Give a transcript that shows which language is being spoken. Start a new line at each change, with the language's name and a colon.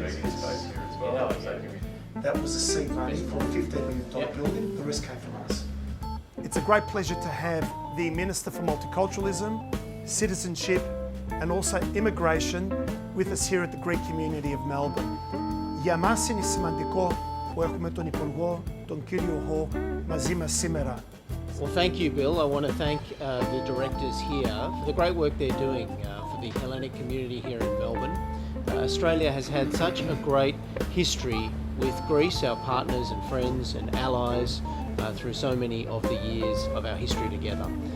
English: Making space here as well. So can we That was the seed money for a $15 million building. The rest came from us. It's a great pleasure to have the Minister for Multiculturalism, Citizenship and also Immigration with us here at the Greek community of Melbourne.
Greek: Για μας είναι σημαντικό που έχουμε τον Υπουργό, τον κύριο Hawke, μαζί μας σήμερα.
English: Well, thank you, Bill. I want to thank the directors here for the great work they're doing for the Hellenic community here in Melbourne. Australia has had such a great history with Greece, our partners and friends and allies, through so many of the years of our history together.